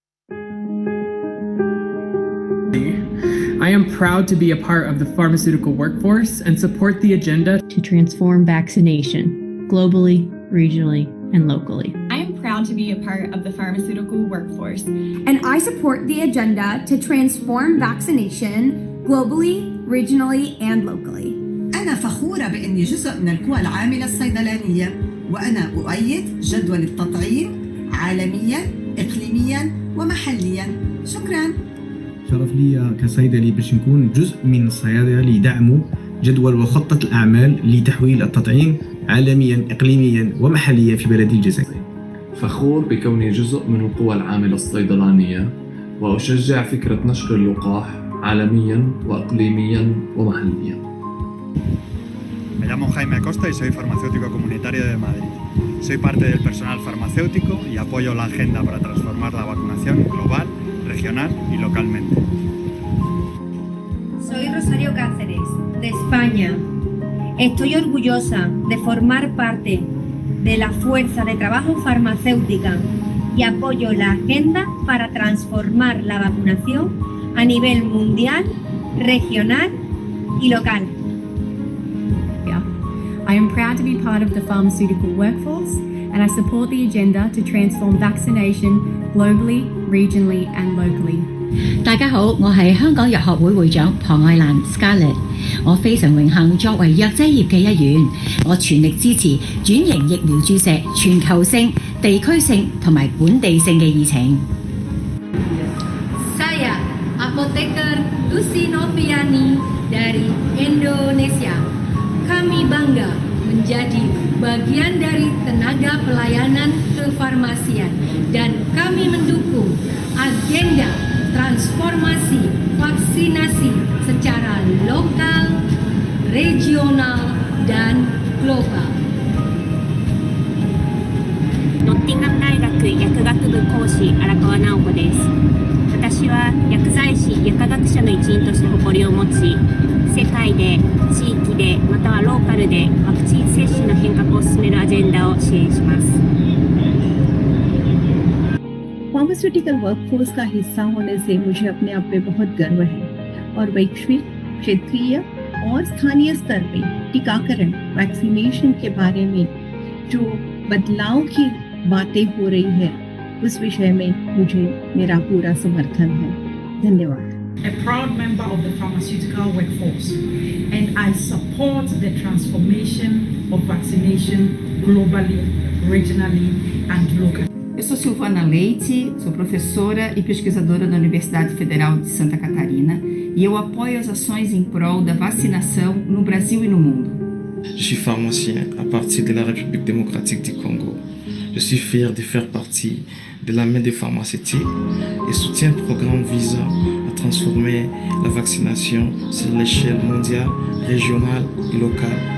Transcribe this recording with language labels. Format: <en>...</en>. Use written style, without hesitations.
<en>I am proud to be a part of the pharmaceutical workforce and support the agenda to transform vaccination globally, regionally, and locally. I am proud to be a part of the pharmaceutical workforce, and I support the agenda to transform vaccination globally, regionally, and locally.</en> <ar>أنا فخورة بإني جزء من القوى العاملة الصيدلانية، وأنا أؤيد جدول التطعيم عالمياً، إقليمياً ومحلياً. شكراً. شرف لي كصيدلي باش نكون جزء من الصيادلة اللي يدعموا جدول وخطة الأعمال لتحويل التطعيم عالمياً، إقليمياً ومحلياً في بلدي الجزائر. فخور بكوني جزء من القوى العاملة الصيدلانية، وأشجع فكرة نشر اللقاح عالمياً وإقليمياً ومحلياً.</ar> <es>Me llamo Jaime Acosta y soy farmacéutico comunitario de Madrid. Soy parte del personal farmacéutico y apoyo la agenda para transformar la vacunación global, regional y localmente. Soy Rosario Cáceres, de España. Estoy orgullosa de formar parte de la fuerza de trabajo farmacéutica y apoyo la agenda para transformar la vacunación a nivel mundial, regional y local.</es> <en>I am proud to be part of the pharmaceutical workforce, and I support the agenda to transform vaccination globally, regionally, and locally.</en> <yue>大家好，我係香港藥學會會長龐愛蘭 Scarlett。我非常榮幸作為藥劑業嘅一員，我全力支持轉型疫苗注射全球性、地區性同埋本地性嘅議程。</yue> <id>Saya, apoteker Lucy Noviani dari Indonesia. Kami bangga menjadi bagian dari tenaga pelayanan kefarmasian dan kami mendukung agenda transformasi vaksinasi secara lokal, regional, dan global.</id> <ja>ノッティンガム大学薬学部講師荒川直子です。私は薬剤師薬科学者の一員として誇りを持ち、世界で地域でまたはローカルでワクチン接種の変革を進めるアジェンダを支援します。</ja> <hi>pharmaceutical workforce का हिस्सा होने से मुझे अपने आप पे बहुत गर्व है और वैश्विक, क्षेत्रीय और स्थानीय स्तर पे टीकाकरण वैक्सीनेशन के बारे में जो बदलाव की बातें हो रही है उस विषय में मुझे मेरा पूरा समर्थन है। धन्यवाद।</hi> <en>A proud member of the pharmaceutical workforce, and I support the transformation of vaccination globally, regionally, and locally.</en> <pt>Eu sou Silvana Leite, sou professora e pesquisadora da Universidade Federal de Santa Catarina e eu apoio as ações em prol da vacinação no Brasil e no mundo.</pt> <fr>Je suis pharmacien à partir de la République démocratique du Congo. Je suis fier de faire partie de la main des pharmaceutiques et soutiens le programme visant à transformer la vaccination sur l'échelle mondiale, régionale et locale.</fr>